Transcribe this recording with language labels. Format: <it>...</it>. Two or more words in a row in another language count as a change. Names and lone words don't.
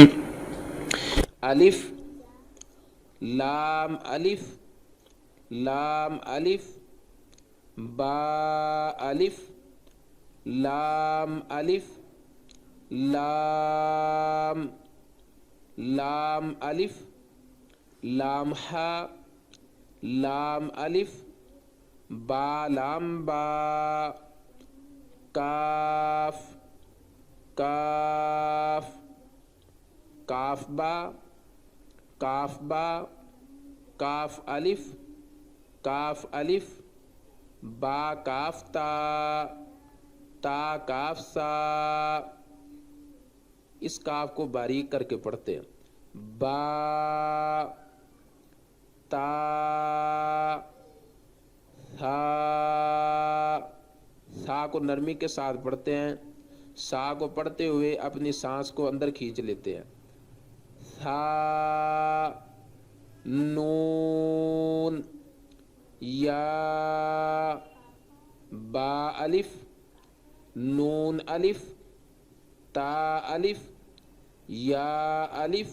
<ur>الف لام الف لام الف با الف لام الف لام لام الف لام ہا لام الف با لام با کاف کاف کاف با کاف با کاف الف کاف الف با کاف تا تا کاف سا. اس کاف کو باریک کر کے پڑھتے ہیں. با تا تھا. سا کو نرمی کے ساتھ پڑھتے ہیں. سا کو پڑھتے ہوئے اپنی سانس کو اندر کھینچ لیتے ہیں. تھا نون یا با الف نون الف تا الف یا الف</ur>